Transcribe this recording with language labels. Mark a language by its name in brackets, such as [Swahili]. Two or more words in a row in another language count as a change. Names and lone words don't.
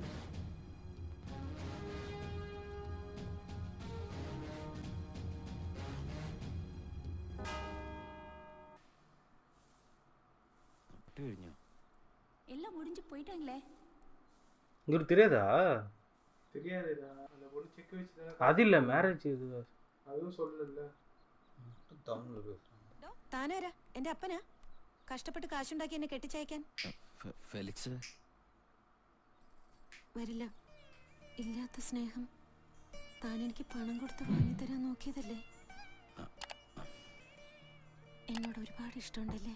[Tamil] எல்லாம் முடிஞ்சு போயிட்டாங்களே. உங்களுக்கு தெரியாதா? தெரியாதுடா. அந்த பொண்ணு செக் வச்சுதானே. அது இல்ல மேரேஜ் இது. அதுவும் சொல்லல. [Malayalam] താനാരാ? എന്റെ അപ്പനാ? കഷ്ടപ്പെട്ട് കാശുണ്ടാക്കി എന്നെ കെട്ടിച്ചയക്കാൻ. ഫെലിക്സ് വരില്ല. ഇല്ലാത്ത സ്നേഹം താൻ എനിക്ക് പണം കൊടുത്ത് വാങ്ങിത്തരാൻ നോക്കിയതല്ലേ? എന്നോട് ഒരുപാട് ഇഷ്ടമുണ്ടല്ലേ?